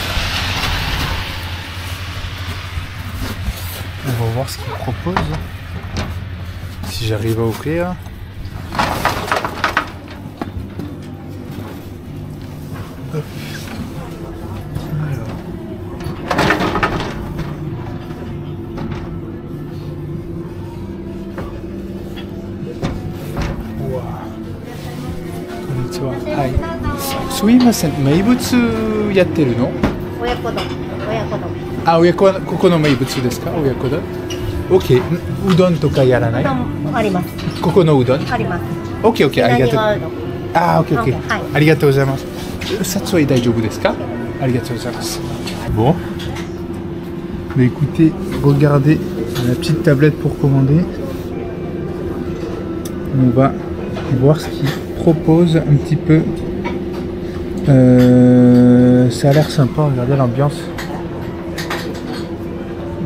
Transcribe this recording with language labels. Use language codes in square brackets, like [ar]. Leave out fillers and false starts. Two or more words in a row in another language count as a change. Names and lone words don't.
[fr] On va voir ce qu'il propose. Si j'arrive à ouvrir. Hop. Alors. [ja] はい、すみません、名物やってるの？親子丼。あ、親子丼、ここの名物ですか？親子丼。OK、うどんとかやらない？あります。ここのうどん？あります。 OK、ありがとう。あ、OK、はい、ありがとうございます。札は大丈夫ですか？ありがとうございます。 [fr] Bon, mais écoutez, regardez la petite tablette pour commander. On va voir ce qu'il propose un petit peu. Ça a l'air sympa, regardez l'ambiance.